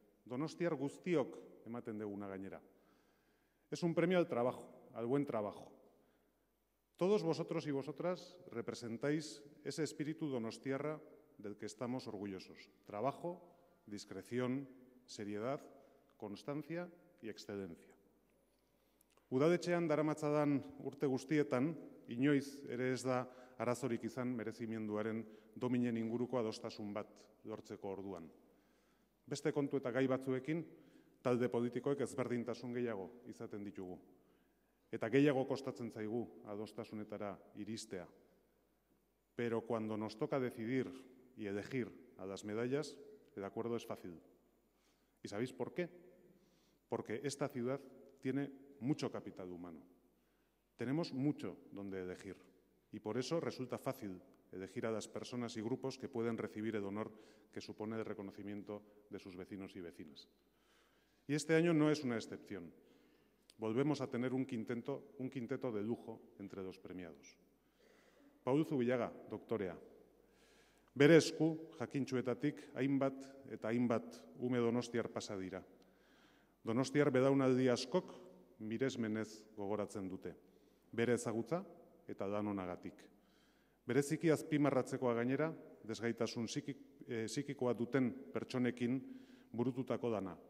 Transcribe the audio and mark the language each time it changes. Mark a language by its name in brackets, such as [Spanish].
[Basque] Donostiar guztiok ematen deguna gainera. [Spanish] Es un premio al trabajo, al buen trabajo. Todos vosotros y vosotras representáis ese espíritu donostiarra del que estamos orgullosos. Trabajo, discreción, seriedad, constancia y excelencia. [Basque] Udaletxean daramatzadan urte guztietan, inoiz ere ez da arazorik izan merezimenduaren dominen inguruko adostasun bat lortzeko orduan. Beste kontu eta gai batzuekin, talde politikoek ezberdintasun gehiago izaten ditugu. Eta gehiago kostatzen zaigu adostasunetara iristea. [Spanish] Pero cuando nos toca decidir y elegir a las medallas, el acuerdo es fácil. ¿Y sabéis por qué? Porque esta ciudad tiene mucho capital humano. Tenemos mucho donde elegir. Y por eso resulta fácil elegir a las personas y grupos que pueden recibir el honor que supone el reconocimiento de sus vecinos y vecinas. Y este año no es una excepción. Volvemos a tener un quinteto de lujo entre los premiados. [Basque] Paul Zubillaga, doktorea. Bere esku, jakintsuetatik, hainbat eta hainbat ume donostiar pasa dira. Donostiar belaunaldi askok miresmenez gogoratzen dute. Bere ezagutza eta lan onagatik. Bereziki azpimarratzekoa gainera, desgaitasun psikikoa duten pertsonekin burututako dana.